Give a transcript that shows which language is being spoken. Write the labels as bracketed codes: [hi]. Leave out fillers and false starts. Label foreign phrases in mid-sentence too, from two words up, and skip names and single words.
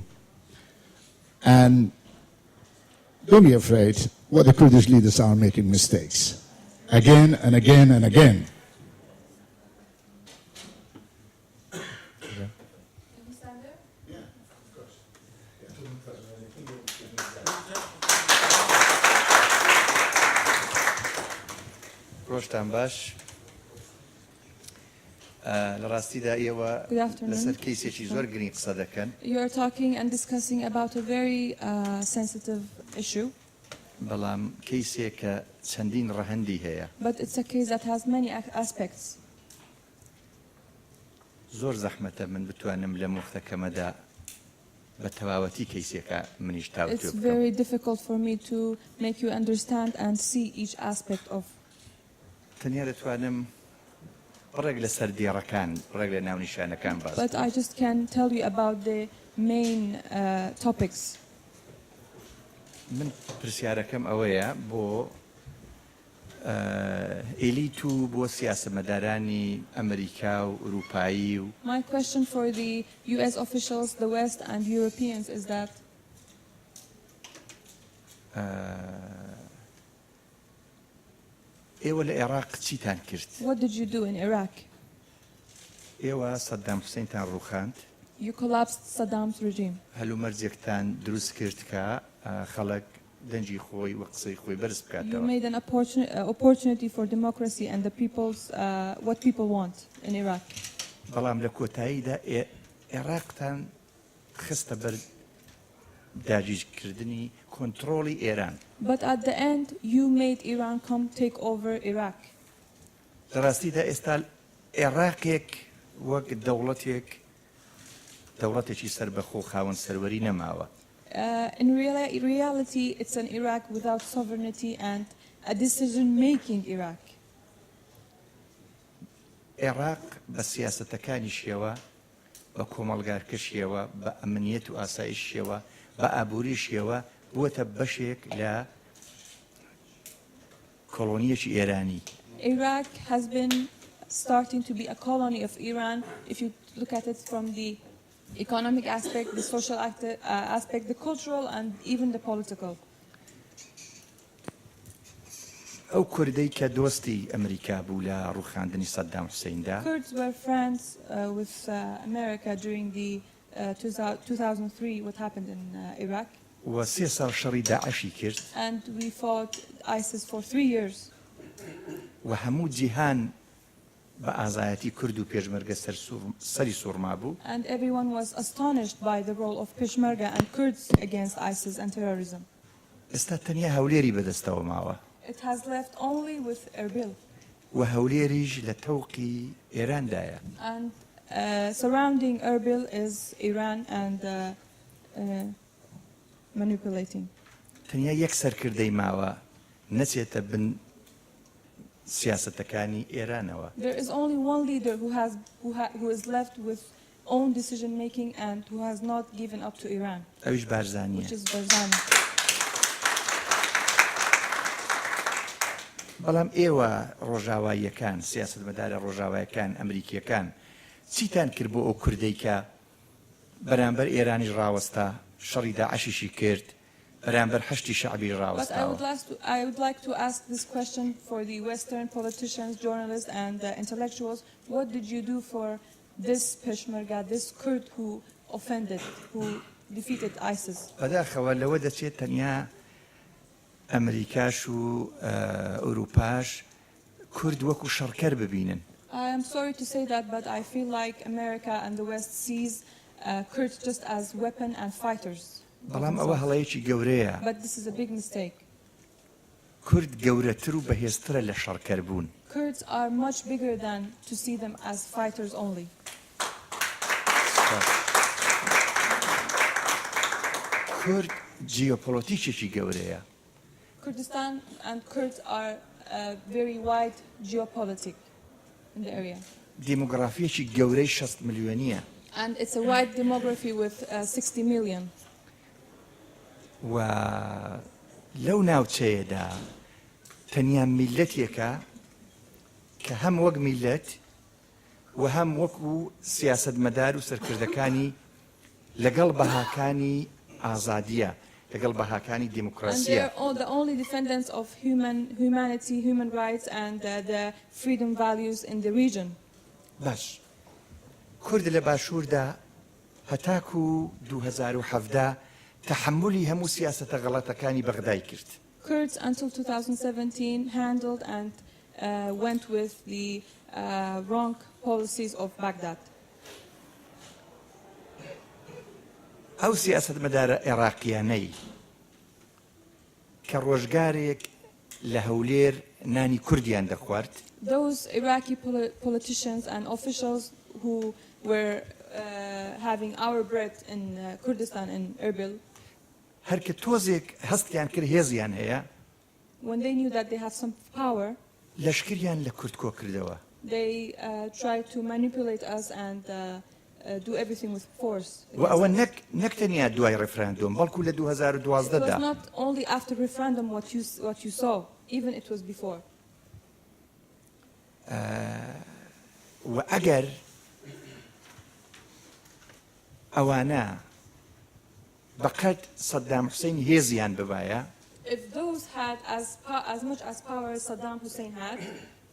[en] And don't be afraid, what the Kurdish leaders are making mistakes. Again and again and again. Can you stand there? Yeah, of course. [ckb] ڕۆژتان باش لە ڕاستیدا ئێوە لەسەر کەیسێکی زۆر گرنگ قسە دەکەن. [en] You are talking and discussing about a very sensitive issue. [ckb] بەڵام کەیسێکە چەندین ڕەهەندی هەیە. [en] But it's a case that has many aspects. [ckb] زۆر زەحمەتە من بتوانم لە مفتەکەمەدا بە تەواوەتی کەیسێکە منیش تاوتو [en] It's [ckb] بکەم. [en] very difficult for me to make you understand and see each aspect of. [ckb] تەنیا دەتوانم ڕێک لە سەر دیێڕەکان ڕێک لە ناونیشانەکان باس. [en] But I just can tell you about the main topics. [ckb] من پرسیارەکەم ئەوەیە بۆ ئێلیت و بۆ سیاسەمەدارانی ئەمریکا و ئوروپایی و [en] My question for the US officials, the West and Europeans is that [ckb] ئێوە لە عێراق چیتان کرد؟ [en] what did you do in Iraq? [ckb] ئێوە سەدام حوسێنتان ڕووخاند؟ [en] you collapsed Saddam's regime. [ckb] هەلو مەرجێکتان دروست کرد کە خەڵک دەنجی خۆی و قسەی خۆی بەرز [en] You [ckb] بکاتەوە. [en] made an opportunity for democracy and the people's what people want in Iraq. [ckb] بەڵام لە کۆتاییدا عێراقتان خستە بەر داگیرکردنی کۆنتڕۆڵی ئێران. [en] But at the end, you made Iran come take over Iraq. [ckb] لە ڕاستیدا ئێستا عێراقێک وەک دەوڵەتێکی سەربەخۆ خاوەن سەروەری نەماوە. [en] In reality, it's an Iraq without sovereignty and a decision-making Iraq. [ckb] عێراق بە سیاسەتەکانیشیەوە بە کۆمەڵگارکەشیەوە بە ئەمنیەت و ئاسایشیەوە بە ئابووریشیەوە بووەتە بەشێک لە کۆڵۆنیەکی ئێرانی. [en] Iraq has been starting to be a colony of Iran if you look at it from the economic aspect, the social aspect, the cultural and even the political. [ckb] ئەو کوردەی کە دۆستی ئەمریکا بوو لە ڕووخاندنی سەدام حوسێندا [en] Kurds were friends with America during the 2003, what happened in Iraq. [ckb] و 3 ساڵ شەڕی داعشی کرد [en] And we fought ISIS for 3 years. [ckb] و هەموو جیهان بە ئازایەتی کورد و پێشمەرگە سەری سوورما بوو. [en] And everyone was astonished by the role of Peshmerga and Kurds against ISIS and terrorism. [ckb] ئێستا تەنیا هەولێری بەدەستەوە ماوە. [en] It has left only with Erbil. [ckb] و هەولێریش لە تەوقی ئێراندایە. [en] And surrounding Erbil is Iran and manipulating. [ckb] تەنیا یەک سەرکردەی ماوە نەچێتە بن سیاسەتەکانی ئێرانەوە. [en] There is only one leader who is left with own decision making and who has not given up to Iran, [ckb] ئەویش بارزانیە. [en] which is Barzani. [ckb] بەڵام ئێوە ڕۆژاواییەکان سیاسەتمەدارە ڕۆژاوایەکان ئەمریکیەکان چیتان کرد بۆ ئەو کوردەی کە بەرامبەر ئێرانیش ڕاوەستا شەڕی داعشیشی کرد بەرامبەر هەشتی شەعبی [en] But [ckb] ڕاوەستاوە. [en] I would like to ask this question for the Western politicians, journalists, and intellectuals. What did you do for this Peshmerga, this Kurd who offended, who defeated ISIS? [ckb] بەداخەوە لەوە دەچێت تەنیا ئەمریکاش و ئەوروپاش کورد وەکو شەڕکەر ببینن. [en] I am sorry to say that, but I feel like America and the West sees Kurds just as weapon and fighters. [ckb] بەڵام ئەوە هەڵەیەکی گەورەیە. [en] But this is a big mistake. [ckb] کورد گەورەتر و بەهێزترە لە شەڕکەر بوون. [en] Kurds are much bigger than to see them as fighters only. [ckb] کورد جیۆپۆلیتیکێکی گەورەیە. [en] Kurdistan and Kurds are very wide geopolitic in the area. [ckb] دیموگرافیەکی گەورەی 60 ملیۆنیە. [en] And it's a wide demography with 60 million. [ckb] و لەو ناوچەیەدا تەنیا میلەتێکە کە هەم وەک میلەت و هەم وەکو سیاسەتمەدار و سەرکردەکانی لەگەڵ بەهاکانی ئازادیە لەگەڵ بەهاکانی [en] And [ckb] دیموکراسیە. [en] they're all the only defendants of humanity, human rights, and the freedom values in the region. [ckb] باش کورد لە باشووردا هەتاکو 2017 تحملی هەموو سیاسەتە غەڵەتەکانی بەغدای کرد. [en] Kurds until 2017 handled and went with the wrong policies of Baghdad. [ckb] ئەو سیاسەتمەدارە عێراقیانەی کە ڕۆژگارێک لە هەولێر نانی کوردیان دەخوارد. [en] Those Iraqi politicians and officials who were having our bread in Kurdistan in Erbil, [ckb] هەر کە تۆزێک هەستیان کرد هێزیان هەیە [en] when they knew that they have some power, [ckb] لەشکریان لە کورد کۆ کردەوە. [en] they tried to manipulate us and do everything with force. [ckb] و ئەوە نەک تەنیا دوای ڕێفراندۆم بەڵکو لە [en] It was [ckb] 2012دا [en] not only after referendum what you saw, even it was before. [ckb] و ئەگەر ئەوانە بەقەت سەدام حوسێن هێزیان ببایە [en] If those had as much as power as Saddam Hussein had,